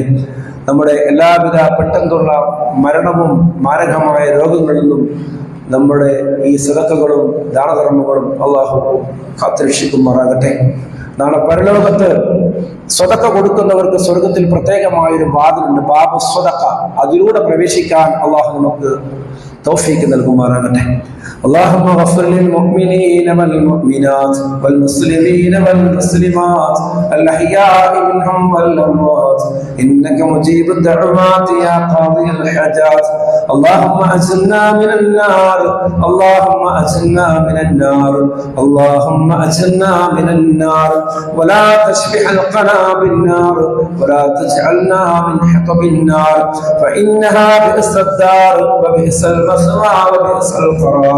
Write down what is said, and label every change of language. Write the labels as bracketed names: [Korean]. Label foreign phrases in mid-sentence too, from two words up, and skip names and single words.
[Malayalam] നമ്മുടെ എല്ലാവിധ പെട്ടെന്നുള്ള മരണവും മാരകമായ രോഗങ്ങളിൽ നിന്നും നമ്മുടെ ഈ സദഖകളും ദാനധർമ്മങ്ങളും അള്ളാഹു കാത്തുരക്ഷിക്കുമാറാകട്ടെ. നാളെ പരലോകത്ത് സ്വതക്ക കൊടുക്കുന്നവർക്ക് സ്വർഗത്തിൽ പ്രത്യേകമായൊരു വാതിലുണ്ട്, [Arabic] باب الصدقة. [Malayalam] അതിലൂടെ പ്രവേശിക്കാൻ അള്ളാഹു നമുക്ക് തൗഫീഖ് നൽകുമാറാകട്ടെ. [Arabic] اللهم اغفر للمؤمنين والمؤمنات والمسلمين والمسلمات الأحياء منهم والأموات إنك مجيب الدعوات يا قاضي الحاجات. اللهم أجرنا من النار، اللهم أجرنا من النار، اللهم أجرنا من النار، ولا تشبح القنا بالنار، ولا تجعلنا من حطب النار، فإنها بئس الدار وبئس المثوى وبئس القرار.